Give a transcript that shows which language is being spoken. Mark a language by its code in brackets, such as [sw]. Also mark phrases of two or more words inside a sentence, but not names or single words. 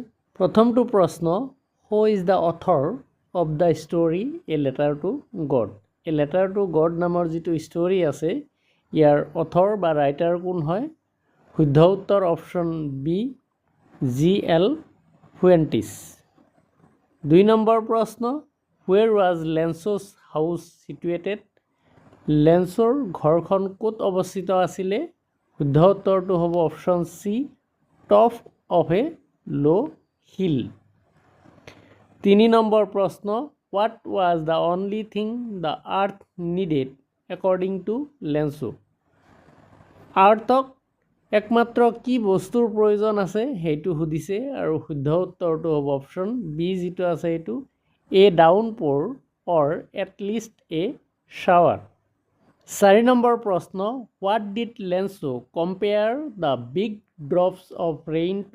[as] প্ৰথমটো প্ৰশ্ন, [en] who is the author of the story A Letter to God. [as] এ লেটাৰ টু গড নামৰ যিটো ষ্টৰী আছে ইয়াৰ অথৰ বা ৰাইটাৰ কোন হয়? শুদ্ধ উত্তৰ অপশ্যন বি G.L. Fuentes। 2 নম্বৰ প্ৰশ্ন, [en] where was Lenço's house situated? [as] লেন্সৰ ঘৰখন ক'ত অৱস্থিত আছিলে? শুদ্ধ উত্তৰটো হ'ব অপশ্যন চি, [en] top of a low hill. [as] 3 নম্বৰ প্ৰশ্ন, [en] what was the only thing the earth needed according to Lenço? [as] আৰ্থক একমাত্ৰ কি বস্তুৰ প্ৰয়োজন আছে সেইটো সুধিছে আৰু শুদ্ধ উত্তৰটো হ'ব অপশ্যন বি যিটো আছে এইটো [en] a downpour or at least a shower. [as] 4 নম্বৰ প্ৰশ্ন, [en] What did Lenço compare the big drops of rain to?